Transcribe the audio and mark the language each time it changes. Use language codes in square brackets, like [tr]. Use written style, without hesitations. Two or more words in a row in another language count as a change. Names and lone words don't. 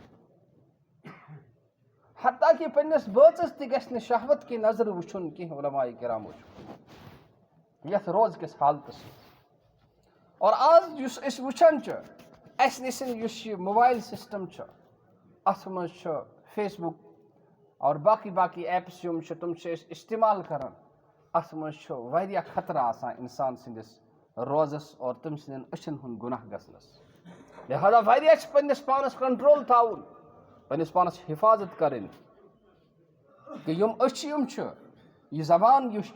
[ks] حتیٰ کہ پننس بٲژس تہِ گژھِ نہٕ شہوت کہِ نظرِ وٕچھُن کینٛہہ علماء کرامو چھُ یتھ روز کِس حالتس اور آز یُس أسۍ وٕچھان چھِ اسہِ نِش یُس یہِ موبایل سسٹم چھُ اتھ منٛز چھُ فیس بُک اور باقی باقی ایپس یِم چھِ تِم چھِ أسۍ استعمال کران اتھ منٛز چھُ واریاہ خطرٕ آسان انسان سٕنٛدِس روزس اور تٔمۍ سٕنٛدٮ۪ن أچھن ہُنٛد گُناہ گژھنس لہذا واریاہ چھِ پننس پانس کنٹرول تھاوُن پننس پانس حفاظت کرٕنۍ کہ یِم أچھ یِم چھِ یہِ زبان یُس